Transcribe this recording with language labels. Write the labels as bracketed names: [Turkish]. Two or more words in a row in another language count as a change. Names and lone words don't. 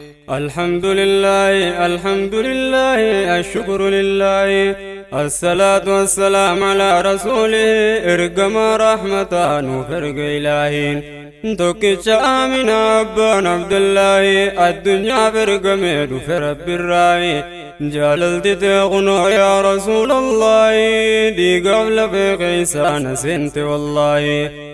[Arabic] الحمد لله، الحمد لله، الشكر لله. الصلاة والسلام على رسوله، [Oromo] ergama rahmataa nuuf erga Ilaahiin. Tokkicha Aaminaa abbaan Abdullaahi, addunyaaf ergamee dhufe Rabbi irraayi. Jaalalti tee kunoo [Arabic] يا رسول الله, [Oromo] dhiigaaf lafee keessaa na seente wallaahi.